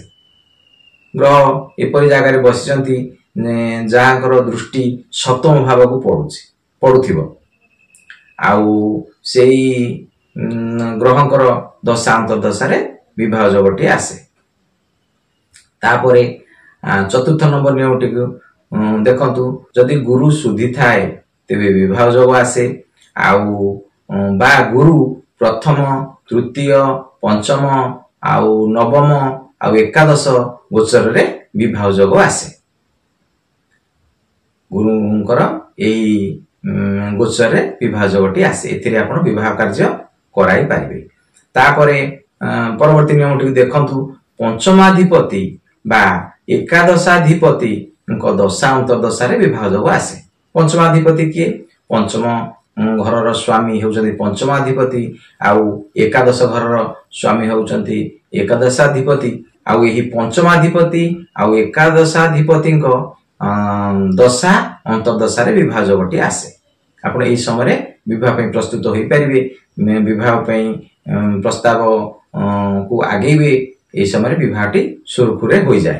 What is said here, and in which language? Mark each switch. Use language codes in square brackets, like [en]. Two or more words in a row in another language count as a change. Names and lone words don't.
[or] ଗ୍ରହ ଏପରି ଜାଗା ରେ ବସିଛନ୍ତି ଯାହାର ଦୃଷ୍ଟି ସପ୍ତମ ଭାବ କୁ ପଡୁଥିବ ଆଉ ସେହି ଗ୍ରହଙ୍କର ଦଶା ଅନ୍ତର୍ଦଶା ରେ ବିବାହ ଯୋଗଟି ଆସେ। ତାପରେ ଚତୁର୍ଥ ନମ୍ବର ନିୟମଟିକୁ ଦେଖନ୍ତୁ ଯଦି ଗୁରୁ ଶୁଦ୍ଧି ଥାଏ ତେବେ ବିବାହ ଯୋଗ ଆସେ ଆଉ ବା ଗୁରୁ ପ୍ରଥମ ତୃତୀୟ ପଞ୍ଚମ ଆଉ ନବମ ଆଉ ଏକାଦଶ ଗୋଚର ରେ ବିବାହ ଯୋଗ ଆସେ। ଗୁରୁଙ୍କର ଏହି ଗୋଚର ରେ ବିବାହ ଯୋଗଟି ଆସେ ଏଥିରେ ଆପଣ ବିବାହ କାର୍ଯ୍ୟ କରାଇ ପାରିବେ। ତାପରେ ପରବର୍ତ୍ତୀ ନିୟମଟିକୁ ଦେଖନ୍ତୁ ପଞ୍ଚମାଧିପତି ବା ଏକାଦଶାଧିପତି ଦଶା ଅନ୍ତର୍ଦଶା ରେ ବିବାହ ଯୋଗ ଆସେ। ପଞ୍ଚମାଧିପତି କିଏ ପଞ୍ଚମ ଘରର ସ୍ୱାମୀ ହେଉଛନ୍ତି ପଞ୍ଚମାଧିପତି ଆଉ ଏକାଦଶ ଘରର ସ୍ୱାମୀ ହେଉଛନ୍ତି ଏକାଦଶାଧିପତି ଆଉ ଏହି ପଞ୍ଚମାଧିପତି ଆଉ ଏକାଦଶାଧିପତି ଦଶା ଅନ୍ତର୍ଦଶା ରେ ବିବାହ ଯୋଗଟି ଆସେ। ଆପଣ ଏହି ସମୟ ବିବାହ ପାଇଁ ପ୍ରସ୍ତୁତ ହୋଇ ପାରିବେ ବିବାହ ପାଇଁ ପ୍ରସ୍ତାବ କୁ ଆଗେଇବେ ଏହି ସମୟ ବିବାହଟି ସୁରୁଖୁରେ ହୋଇ ଯାଏ।